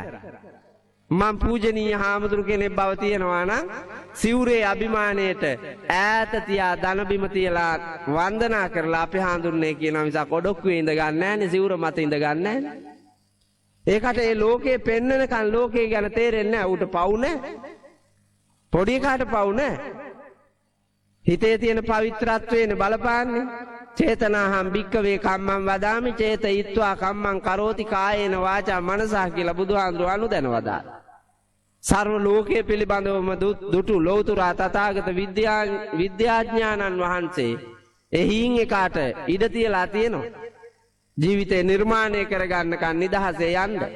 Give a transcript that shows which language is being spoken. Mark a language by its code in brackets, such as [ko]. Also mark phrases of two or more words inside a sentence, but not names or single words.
[si] මං පූජනීය හාමුදුරු කෙනෙක් බව තියෙනවා නම් සිවුරේ අභිමානයට ඈත තියා දන බිම තියලා වන්දනා කරලා අපේ හාමුදුරනේ කියනවා මිසක් ඔඩොක්කුවේ ඉඳ ගන්න නෑනේ සිවුර මත ඉඳ ගන්න නෑනේ. ඒකට ඒ ලෝකේ පෙන්නනකන් ලෝකේ ගැන තේරෙන්නේ නෑ. ඌට පවු නෑ. පොඩි එකාට පවු නෑ. හිතේ තියෙන පවිත්‍රත්වයෙන් බලපාන්නේ. [pi] චේතනාහම් භික්කවේ කම්මං වදාමි චේතයිත්වා කම්මං කරෝති කායේන වාචා මනසා [si] කියලා බුදුහාඳුරු අනුදැන වදාළා. සර්ව ලෝකයේ පිළිබඳවම දුටු ලෞතුරා තථාගත විද්‍යාඥානන් වහන්සේ එහින් එකාට ඉඩ තියලා තියෙනවා. ජීවිතේ නිර්මාණය කරගන්නකන් නිදහසේ යන්න.